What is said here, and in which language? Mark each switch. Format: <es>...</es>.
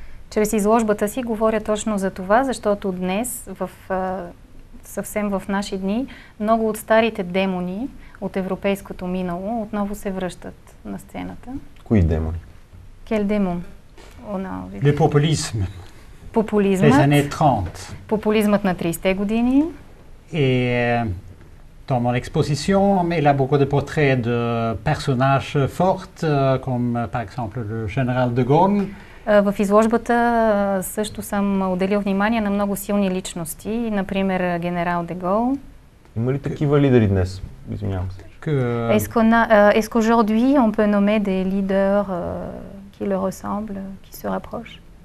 <bg>Чрез изложбата си говоря точно за това, защото днес, съвсем в наши дни, много от старите демони от европейското минало отново се връщат на сцената. Кои демони?</bg> <fr>Quel démon? Le populisme.</fr> <bg>Популизмът.</bg> <fr>Les années 30.</fr> <bg>Популизмът на 30-те години.</bg> <fr>Et dans mon exposition, il y a beaucoup de portraits de personnages forts, comme par exemple le général de Gaulle.</fr> <bg>В изложбата също съм отделил внимание на много силни личности, например генерал де Гол. Има ли такива лидери днес? Извинявам се.</bg> <fr>Est-ce qu'aujourd'hui on peut nommer des leaders qui le ressemblent, qui se rapprochent?</fr>